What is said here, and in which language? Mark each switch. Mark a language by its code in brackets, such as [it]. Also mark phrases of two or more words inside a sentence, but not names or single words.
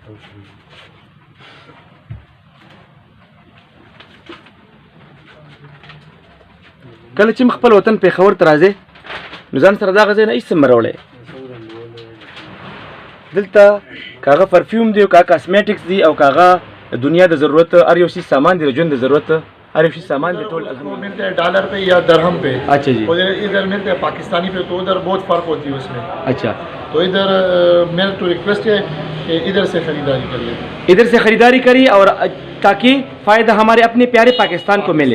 [ps] کله چې خپل وطن پېښور ته راځئ نو ځان سره دغه ځای نه هېڅ څه مه راوړئ. دلته که هغه پرفیوم دی او که هغه کاسمیټکس دی او که هغه دنیا د ضرورت هر یو شي سامان دی, د ژوند د ضرورت [ur] ہر ایک سامان دے ٹول ملتے ہیں ڈالر پہ یا درہم پہ. اچھا جی. ادھر ملتے ہیں پاکستانی پہ, تو ادھر بہت فرق ہوتی ہے اس میں. اچھا, تو ادھر میرا تو ریکویسٹ ہے کہ ادھر سے خریداری کر لیں, ادھر سے خریداری کری اور تاکہ فائدہ ہمارے اپنے پیارے پاکستان کو ملے.